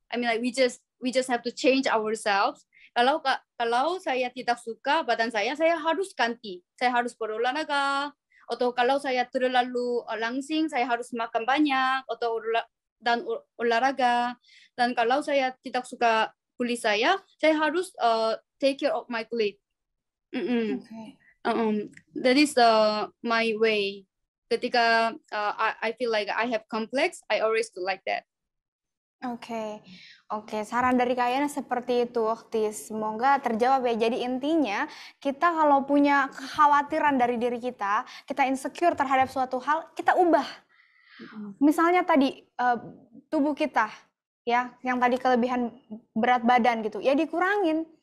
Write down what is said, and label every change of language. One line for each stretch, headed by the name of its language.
English: I mean like we just have to change ourselves.
Indonesian: Kalau saya tidak suka badan saya harus ganti. Saya harus berolahraga. Atau kalau saya terlalu langsing, saya harus makan banyak dan olahraga. Dan kalau saya tidak suka kulit saya harus
English: take care of my
Indonesian: kulit. Okay.
English: That is my way.
Indonesian: Ketika
English: I feel like I have complex, I always do like that.
Indonesian: Oke, saran dari Kak Yana seperti itu, Okti. Semoga terjawab ya. Jadi intinya, kita kalau punya kekhawatiran dari diri kita insecure terhadap suatu hal, kita ubah. Misalnya tadi tubuh kita, ya, yang tadi kelebihan berat badan gitu, ya dikurangin.